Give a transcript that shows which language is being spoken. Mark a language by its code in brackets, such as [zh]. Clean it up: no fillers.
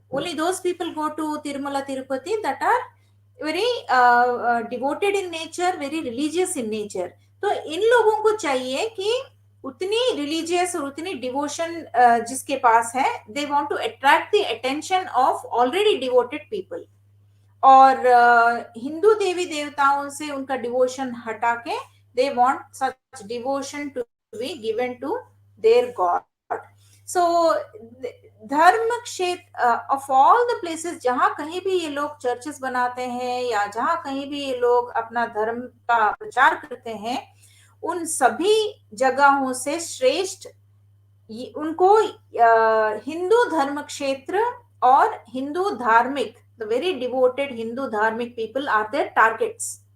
[en] Only those people go to Tirumala Tirupati that are very devoted in nature, very religious in nature. [hi] तो इन लोगों को चाहिए कि उतनी रिलीजियस और उतनी डिवोशन जिसके पास है, दे want to attract the attention of already devoted people. और हिंदू देवी देवताओं से उनका डिवोशन हटा के [en] they want such devotion to be given to their god. So [hi] धर्म क्षेत्र [en] of all the places, [hi] जहां कहीं भी ये लोग चर्चेस बनाते हैं या जहां कहीं भी ये लोग अपना धर्म का प्रचार करते हैं, उन सभी जगहों से श्रेष्ठ उनको हिंदू धर्म क्षेत्र और हिंदू धार्मिक, [en] the very devoted [hi] हिंदू धार्मिक [en] people are their targets.